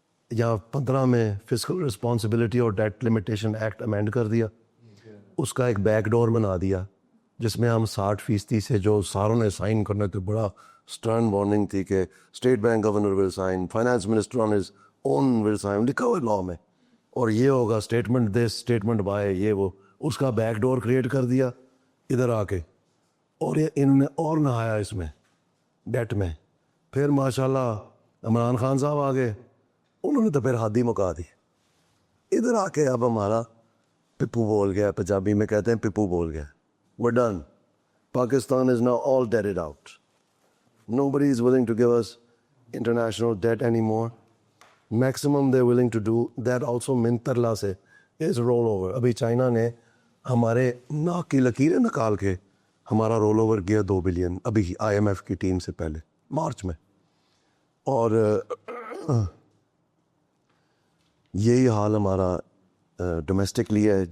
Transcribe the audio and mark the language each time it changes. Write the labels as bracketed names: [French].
[Urdu] یا 15 میں fiscal responsibility اور ڈیٹ لمیٹیشن ایکٹ امینڈ کر دیا, اس کا ایک بیک ڈور بنا دیا جس میں ہم 60% سے جو ساروں نے سائن کرنے تھے, بڑا سٹرن وارننگ تھی کہ [English] state bank governor will sign, finance minister on his own will sign, [Urdu] لکھا ہوا لا میں, اور یہ ہوگا [English] statement this statement by, [Urdu] یہ وہ, اس کا بیک ڈور کریٹ کر دیا ادھر آ کے, اور یہ انہوں نے اور نہایا اس میں ڈیٹ میں. پھر ماشاءاللہ عمران خان صاحب آ گئے, انہوں نے تو پھر حد ہی مکا دی. ادھر آ کے اب ہمارا پپو بول گیا, پنجابی میں کہتے ہیں پپو بول گیا, [English] we're done. Pakistan is now all debted out. Nobody is willing to give us international debt anymore. Maximum they're willing to do, that also [Urdu] منترلا سے, [English] is roll over. [Urdu] ابھی چائنا نے ہمارے ناک کی لکیریں نکال کے ہمارا رول اوور کیا 2 بلین ابھی IMF کی ٹیم سے پہلے مارچ میں. اور یہی حال ہمارا ڈومیسٹکلی ہے.